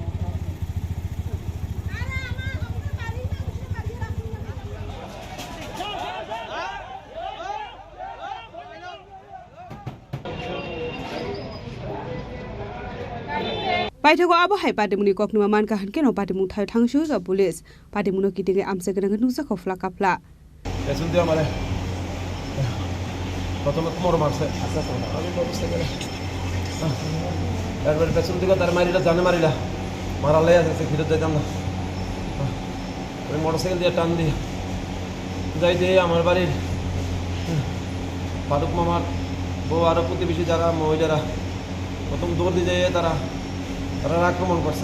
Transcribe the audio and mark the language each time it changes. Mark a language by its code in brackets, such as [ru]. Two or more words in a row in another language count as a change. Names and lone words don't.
[trp] Paithago abo hai patimuni koknuma man ka hanke no patimu thai thangsu ga police patimuno kitinge amse gana nusa khofla kapla [bn] পেছন দিয়ে আমারে প্রথমে কোমর মারছে, আমি বুঝতে গেলে এরপরে পেছন দিকে তার মারিলা, জানে মারিলা, মারালে আছে ফিরত যেতাম না। ওই মোটরসাইকেল দিয়ে টান দিয়ে যাই দিয়ে আমার বাড়ির ফারুক মামার বউ আরও প্রতিবেশী যারা মহিলারা প্রথম দৌড় দিয়ে যায়, তারা আক্রমণ করছে।